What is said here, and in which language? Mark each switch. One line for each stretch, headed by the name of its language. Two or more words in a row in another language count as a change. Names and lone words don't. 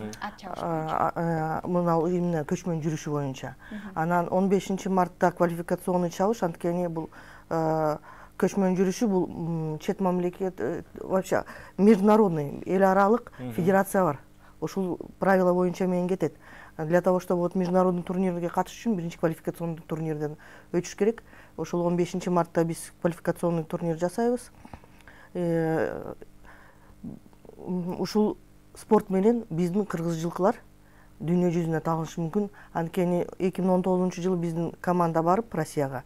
Kyrgyz: Мына именно көчмөн жүрүшү боюнча. Анан 15 мартта квалификационный чабыш, анткени бул көчмөн жүрүшү бул чет мамлекет,
Russian: вообще международный,
Kyrgyz: эл аралык федерация бар. Ушул правила боюнча менен кетет.
Russian: Для того, чтобы вот международный
Kyrgyz: турнирге катышыш үчүн биринчи квалификационный турнирден өтүш керек. Ошол 15 мартта биз
Russian: квалификационный турнир
Kyrgyz: жасайбыз. Ушул спорт менен биздин кыргыз жылкылар дүйнө жүзүнө таалынышы мүмкүн. Анткени 2019 биздин команда барып Россияга.